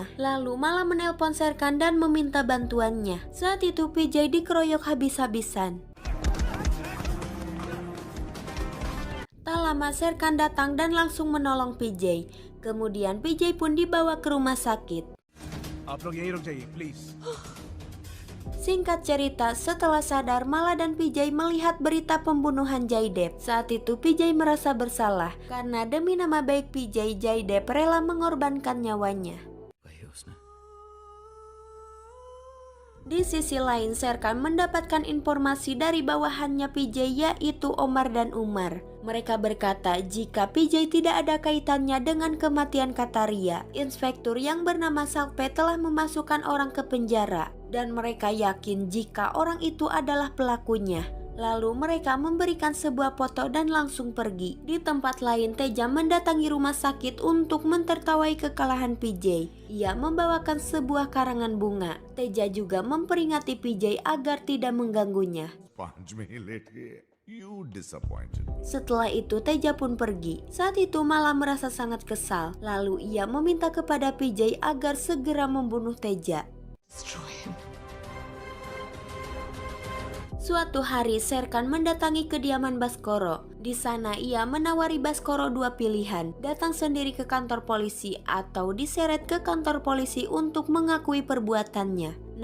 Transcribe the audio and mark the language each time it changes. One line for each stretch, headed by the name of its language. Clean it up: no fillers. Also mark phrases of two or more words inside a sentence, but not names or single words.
Indonesian: Lalu Mala menelpon Serkan dan meminta bantuannya. Saat itu PJ dikeroyok habis-habisan. Tak lama Serkan datang dan langsung menolong PJ. Kemudian PJ pun dibawa ke rumah sakit.
Hindi: आप लोग यहीं रुक जाइए, please.
Indonesian: Singkat cerita, setelah sadar, Mala dan PJ melihat berita pembunuhan Jaidep. Saat itu PJ merasa bersalah karena demi nama baik PJ, Jaidep rela mengorbankan nyawanya.
Hindi: वही उसने
Indonesian: Di sisi lain, Serkan mendapatkan informasi dari bawahannya PJ, yaitu Omar dan Umar. Mereka berkata jika PJ tidak ada kaitannya dengan kematian Kataria, inspektur yang bernama Salpe telah memasukkan orang ke penjara. Dan mereka yakin jika orang itu adalah pelakunya. Lalu mereka memberikan sebuah foto dan langsung pergi. Di tempat lain, Teja mendatangi rumah sakit untuk mentertawai kekalahan PJ. Ia membawakan sebuah karangan bunga. Teja juga memperingati PJ agar tidak mengganggunya.
Hindi: 5 में ही लेट गए.
English: You disappointed me.
Indonesian: Setelah itu Teja pun pergi. Saat itu Mala merasa sangat kesal. Lalu ia meminta kepada PJ agar segera membunuh Teja. Suatu hari Serkan mendatangi kediaman Baskoro. Di sana ia menawari Baskoro dua pilihan, datang sendiri ke kantor polisi atau diseret ke kantor polisi untuk mengakui perbuatannya.